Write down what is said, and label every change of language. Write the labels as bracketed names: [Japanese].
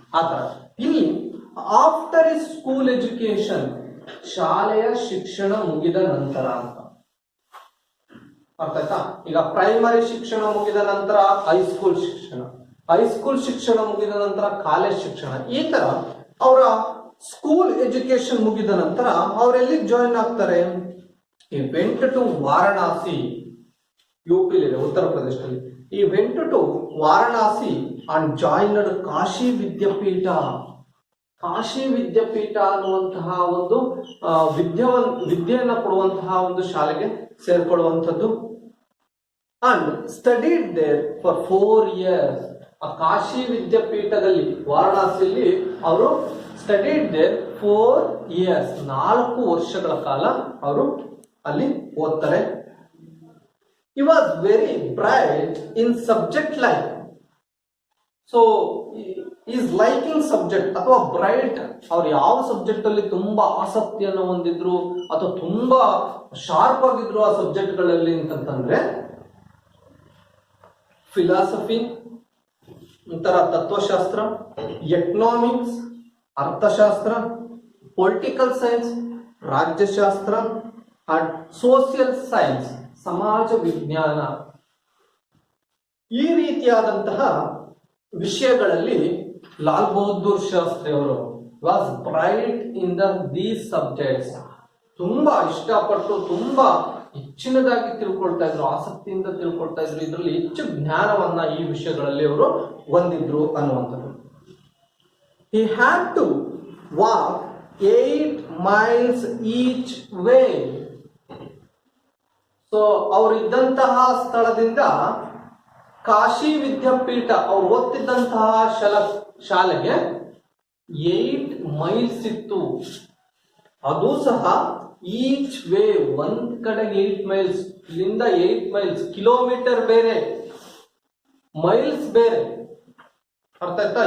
[Kannada] ಆತರ ಇಲ್ಲಿ [English] after is school education, [Kannada] ಶಾಲೆಯ ಶಿಕ್ಷಣ ಮುಗಿದ ನಂತರ ಅಂತ. ಅರ್ಥ ಆಯ್ತಾ? ಈಗ ಪ್ರೈಮರಿ ಶಿಕ್ಷಣ ಮುಗಿದ ನಂತರ ಹೈಸ್ಕೂಲ್ ಶಿಕ್ಷಣ, ಹೈಸ್ಕೂಲ್ ಶಿಕ್ಷಣ ಮುಗಿದ ನಂತರ ಕಾಲೇಜ್ ಶಿಕ್ಷಣ. ಈ ತರ ಅವರ ಸ್ಕೂಲ್ ಎಜುಕೇಶನ್ ಮುಗಿದ ನಂತರ ಅವರೆಲ್ಲಿ ಜಾಯಿನ್ ಆಗ್ತಾರೆ? [English] He went to Varanasi, UP, [Kannada] ಉತ್ತರ ಪ್ರದೇಶದಲ್ಲಿ. [English] He went to Varanasi and joined Kashi Vidyapeeth. [Kannada] ಕಾಶಿ ವಿದ್ಯಾಪೀಠ ಅನ್ನುವಂತಹ ಒಂದು ವಿದ್ಯೆಯನ್ನು ಕೊಡುವಂತಹ ಒಂದು ಶಾಲೆಗೆ ಸೇರ್ಕೊಳ್ಳುವಂಥದ್ದು. [English] And studied there for 4 years. [Kannada] ಆ ಕಾಶಿ ವಿದ್ಯಾಪೀಠದಲ್ಲಿ ವಾರಣಾಸಿಯಲ್ಲಿ ಅವರು [English] studied there 4 years, [Kannada] 4 ವರ್ಷಗಳ ಕಾಲ ಅವರು ಅಲ್ಲಿ ಓದ್ತಾರೆ. [English] He was very bright in subject like. So is liking subject [Kannada] ಅಥವಾ ಬ್ರೈಟ್, ಅವ್ರು ಯಾವ ಸಬ್ಜೆಕ್ಟ್ ಅಲ್ಲಿ ತುಂಬಾ ಆಸಕ್ತಿಯನ್ನು ಹೊಂದಿದ್ರು ಅಥವಾ ತುಂಬಾ ಶಾರ್ಪ್ ಆಗಿದ್ರು ಆ ಸಬ್ಜೆಕ್ಟ್ಗಳಲ್ಲಿ ಅಂತಂದ್ರೆ ಫಿಲಾಸಫಿ, ಒಂಥರ ತತ್ವಶಾಸ್ತ್ರ, ಎಕನಾಮಿಕ್ಸ್ ಅರ್ಥಶಾಸ್ತ್ರ, political science ರಾಜ್ಯಶಾಸ್ತ್ರ, and social science ಸಮಾಜ ವಿಜ್ಞಾನ. ಈ ರೀತಿಯಾದಂತಹ ವಿಷಯಗಳಲ್ಲಿ ಲಾಲ್ ಬಹದ್ದೂರ್ ಶಾಸ್ತ್ರಿ ಅವರು [English] Was bright in these subjects. [Kannada] ತುಂಬಾ ಇಷ್ಟಪಟ್ಟು ತುಂಬಾ ಹೆಚ್ಚಿನದಾಗಿ ತಿಳ್ಕೊಳ್ತಾ ಇದ್ರು, ಆಸಕ್ತಿಯಿಂದ ತಿಳ್ಕೊಳ್ತಾ ಇದ್ರು. ಇದರಲ್ಲಿ ಹೆಚ್ಚು ಜ್ಞಾನವನ್ನ ಈ ವಿಷಯಗಳಲ್ಲಿ ಅವರು ಹೊಂದಿದ್ರು ಅನ್ನುವಂಥದ್ದು. [English] He had to walk 8 miles each way. [Kannada] So ಅವರಿದ್ದಂತಹ ಸ್ಥಳದಿಂದ ಕಾಶಿ ವಿದ್ಯಾಪೀಠ ಅವ್ರು ಓದ್ತಿದ್ದಂತಹ ಶಾಲೆಗೆ 8 miles ಇತ್ತು. ಅದು ಸಹ ಈಚ್ ವೇ, ಒಂದ್ ಕಡೆಗೆ 8 miles, ಇಲ್ಲಿಂದ 8 miles, ಕಿಲೋಮೀಟರ್ ಬೇರೆ, ಮೈಲ್ಸ್ ಬೇರೆ. ಅರ್ಥ ಆಯ್ತಾ?